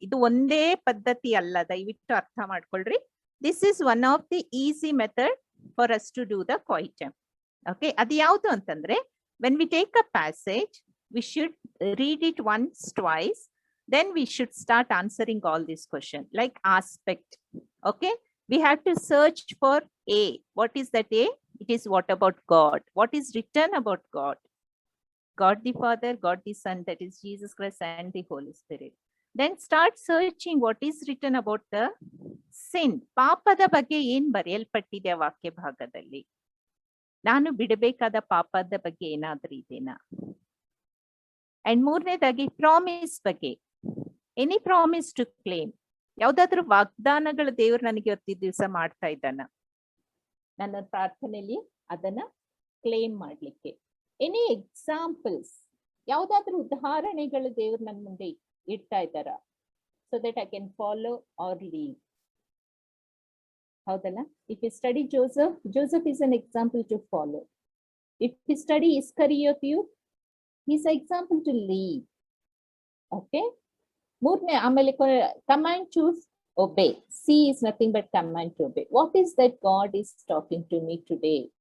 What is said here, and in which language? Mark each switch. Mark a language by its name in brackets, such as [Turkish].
[Kannada] ಇದು ಒಂದೇ ಪದ್ಧತಿ ಅಲ್ಲ, ದಯವಿಟ್ಟು ಅರ್ಥ ಮಾಡ್ಕೊಳ್ರಿ. [English] This is one of the easy method for us to do the quiet time. Okay, [Kannada] ಅದು ಯಾವುದು ಅಂತಂದ್ರೆ, [English] When we take a passage, we should read it once, twice, then we should start answering all these questions like aspect. Okay, we have to search for A. What is that A? It is what about God? What is written about God? God the Father, God the Son, that is Jesus Christ, and the Holy Spirit. Then start searching what is written about the sin. [Kannada] ಪಾಪದ ಬಗ್ಗೆ ಏನ್ ಬರೆಯಲ್ಪಟ್ಟಿದೆ ವಾಕ್ಯ ಭಾಗದಲ್ಲಿ? ನಾನು ಬಿಡಬೇಕಾದ ಪಾಪದ ಬಗ್ಗೆ ಏನಾದ್ರೂ ಇದೆನಾ? ಅಂಡ್ ಮೂರನೇದಾಗಿ ಪ್ರಾಮಿಸ್ ಬಗ್ಗೆ. [English] any promise to claim, [Kannada] ಯಾವ್ದಾದ್ರು ವಾಗ್ದಾನಗಳು ದೇವರು ನನಗೆ ಇವತ್ತು ದಿವಸ ಮಾಡ್ತಾ ಇದ್ದಾನ ನನ್ನ ಪ್ರಾರ್ಥನೆಯಲ್ಲಿ ಅದನ್ನ ಕ್ಲೇಮ್ ಮಾಡ್ಲಿಕ್ಕೆ. [English] any examples, [Kannada] ಯಾವ್ದಾದ್ರು ಉದಾಹರಣೆಗಳು ದೇವರು ನನ್ನ ಮುಂದೆ ಇಡ್ತಾ ಇದ್ದಾರ, [English] So that I can follow or leave. [Kannada] ಹೌದಲ್ಲ? [English] If you study Joseph is an example to follow. If you study Iscariot youth, he is an example to lead. Okay, [Kannada] ಮೂರನೇ ಆಮೇಲೆ [English] command to obey. C is nothing but command to obey. What is that God is talking to me today?